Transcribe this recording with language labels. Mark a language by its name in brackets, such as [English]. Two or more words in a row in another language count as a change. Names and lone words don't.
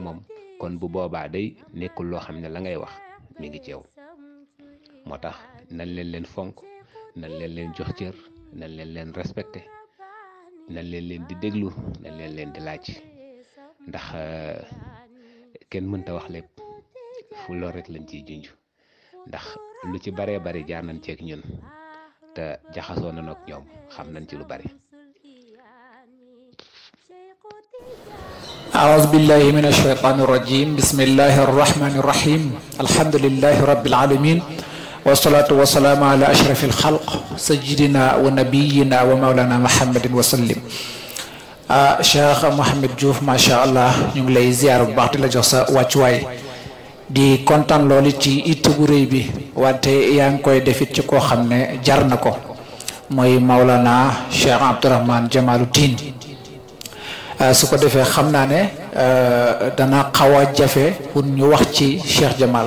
[Wolof] moom kon bu boobaa day nekkul loo xam ne la ngay wax mi ngi ci yow moo tax nañ leen fonk nañ leen jox cër nañ leen respecté nañ leen di déglu nañ leen di laaj ndax kenn mënta wax lépp fu lool rek lañ ciy junj ndax lu ci baree bari jaar nañ ceeg ñun te jaxasoo nañ ak ñoom xam nañ ci lu bari. [Arabic] أعوذ بالله من الشيطان الرجيم بسم الله الرحمن الرحيم الحمد لله رب العالمين والصلاة والسلام على أشرف الخلق سيدنا ونبينا ومولانا محمد وسلم [Wolof] Cheikh Mouhamed Diouf [Arabic] ما شاء الله [Wolof] ñu ngi lay ziar bu baax di la jox sa wàccuwaay di kontaan loolu ci itte bu rëy bi wante yaa ngi koy defit ci koo xam ne jar na ko mooy Maulana Cheikh Abdourahmane Jamaluddin su ko defee xam naa ne dana xaw a jafe pour ñu wax ci Cheikh Jamal